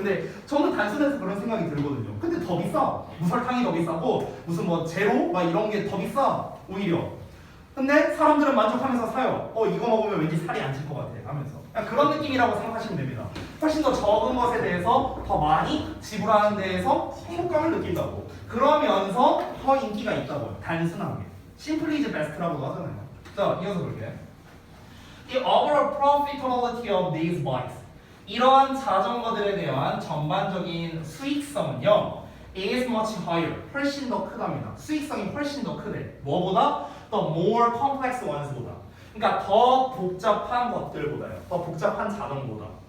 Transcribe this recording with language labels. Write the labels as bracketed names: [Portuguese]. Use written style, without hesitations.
[Korean] 근데 저는 단순해서 그런 생각이 들거든요. 근데 더 비싸. 무설탕이 더 비싸고 무슨 뭐 제로 막 이런 게 더 비싸. 오히려. 근데 사람들은 만족하면서 사요. 이거 먹으면 왠지 살이 안 찔 것 같아 하면서. 그런 느낌이라고 생각하시면 됩니다. 훨씬 더 적은 것에 대해서 더 많이 지불하는 데에서 행복감을 느낀다고. 그러면서 더 인기가 있다고요. 단순하게. [English] Simply is best [Korean] 라고도 하잖아요. 자, 이어서 볼게요. [English] The overall profitability of these bikes. [Korean] 이러한 자전거들에 대한 전반적인 수익성은요. [English] is much higher. [Korean] 훨씬 더 크답니다. 수익성이 훨씬 더 크대. 뭐보다? [English] The more complex ones보다. [Korean] 그러니까 더 복잡한 것들보다요. 더 복잡한 자전거보다.